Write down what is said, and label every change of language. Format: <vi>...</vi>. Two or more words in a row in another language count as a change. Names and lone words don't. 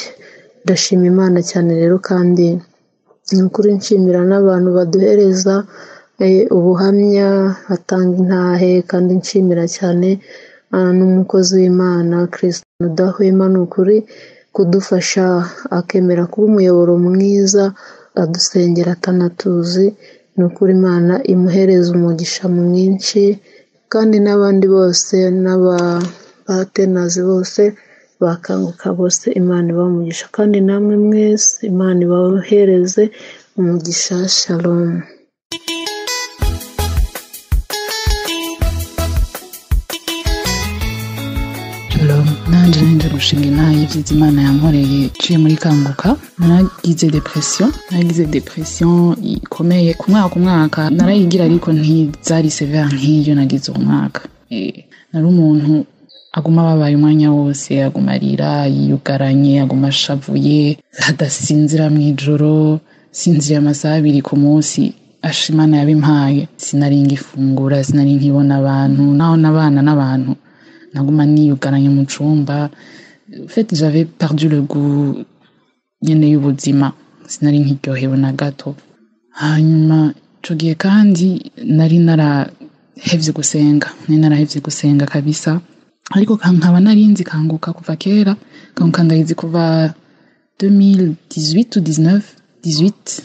<rw>Ndashima Imana cyane rero, kandi ni ukuri nshimira n'abantu baduhereza ubuhamya, batanga intahe, kandi nshimira cyane n'umukozi w'Imana Christian udahwema, ni ukuri kudufasha, akemera kuba umuyoboro mwiza, adusengera atanatuzi. Ni ukuri Imana imuhereza umugisha mwinshi, kandi n'abandi bose n'abatenazi bose bakanguka bose Imana ibamugisha, kandi namwe mwese Imana ibahereze umugisha.</rw> <rn>Shalom. Nanje nje gushinga intahe y'ivyiza Imana yankoreye ciye muri Kanguka. Naragize depression ikomeye ku mwaka narayigira, ariko ntizari severe nk'iyo nagize uwo mwaka. Nari umuntu aguma babaye umwanya wose, aguma arira, yiyugaranye, aguma ashavuye, adasinzira mw'ijoro, sinzira amasaha 2 ku munsi. Imana yabimpaye, sinari ngifungura, sinari nkibona abantu, naho nabana n'abantu naguma niyugaranye mu cumba.</rn> <fr>En fait, j'avais perdu le goût</fr> <rn>nyene y'ubuzima, sinari nkiryohewe na gato. Hanyuma ico gihe kandi nari narahevye gusenga kabisa, ariko nkaba narinzi Kanguka kuva kera. Kanguka ndayizi kuva 2018 ou 18.</rn>